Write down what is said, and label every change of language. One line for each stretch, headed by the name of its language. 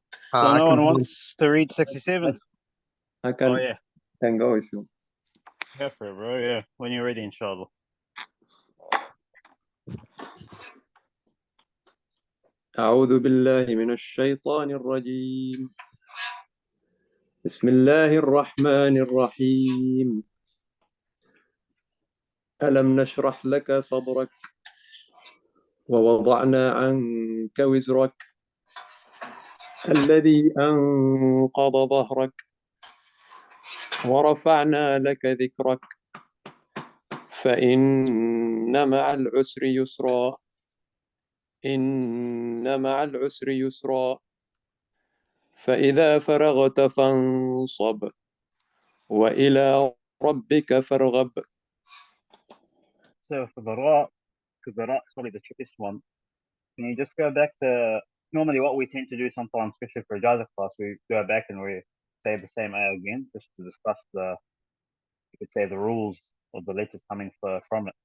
English: So no one wants to read 67? I can, Oh, yeah. can go if you. Go for it, bro. Yeah. When you're ready, inshallah.
Arabic: أعوذ بالله من الشيطان الرجيم. بسم الله الرحمن الرحيم. ألم نشرح لك صدرك ووضعنا عنك وزرك الذي أنقض ظهرك ورفعنا لك ذكرك فإن مع العسر يسرا إن مع العسر يسرا فإذا فرغت فانصب وإلى ربك فارغب.
English: So for the ra, because the ra is probably the trickiest one, can you just go back to normally what we tend to do sometimes, especially for a Jaza class, we go back and we say the same ayah again, just to discuss you could say the rules of the letters coming from it.